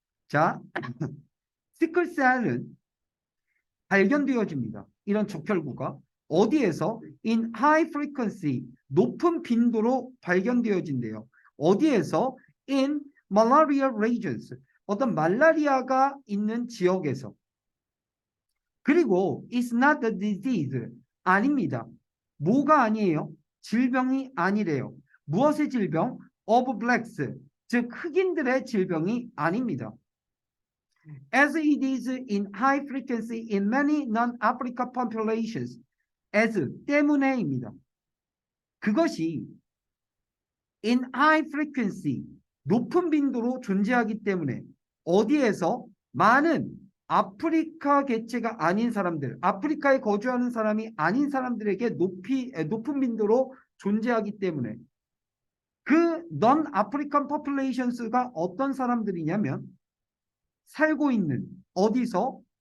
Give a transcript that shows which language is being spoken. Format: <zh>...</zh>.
<ko>자, 시클셀은 발견되어집니다. 이런 적혈구가 어디에서</ko> <en>in high frequency</en> <ko>높은 빈도로 발견되어진대요. 어디에서</ko> <en>in malaria regions</en> <ko>어떤 말라리아가 있는 지역에서. 그리고</ko> <en>it's not a disease</en> <ko>아닙니다. 뭐가 아니에요? 질병이 아니래요. 무엇의 질병?</ko> <en>of blacks</en> <ko>즉 흑인들의 질병이 아닙니다.</ko> <en>As it is in high frequency in many non-African populations.</en> <ko>as 때문에입니다. 그것이</ko> <en>in high frequency</en> <ko>높은 빈도로 존재하기 때문에 어디에서 많은 아프리카 개체가 아닌 사람들, 아프리카에 거주하는 사람이 아닌 사람들에게 높은 빈도로 존재하기 때문에 그</ko> <en>non-African populations가</en> <ko>어떤 사람들이냐면 살고 있는 어디서?</ko>